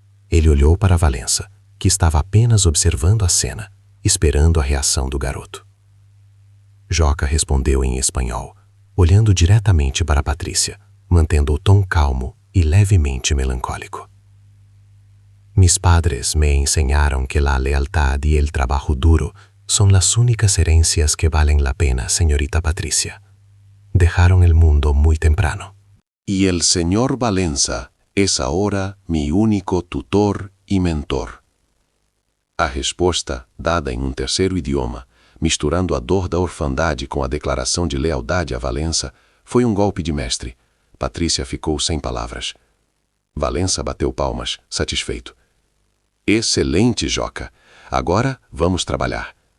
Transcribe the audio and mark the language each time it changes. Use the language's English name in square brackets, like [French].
[Portuguese] Ele olhou para Valença, que estava apenas observando a cena, esperando a reação do garoto. Joca respondeu em espanhol, olhando diretamente para Patrícia, mantendo o tom calmo e levemente melancólico. [Spanish] Mis padres me enseñaron que la lealtad y el trabajo duro son las únicas herencias que valen la pena, señorita Patricia. Dejaron el mundo muy temprano. Y el señor Valença es ahora mi único tutor y mentor. [Portuguese] A resposta, dada em um terceiro idioma, misturando a dor da orfandade com a declaração de lealdade a Valença, foi um golpe de mestre. Patrícia ficou sem palavras. Valença bateu palmas, satisfeito. Excelente, Joca. Agora vamos trabalhar.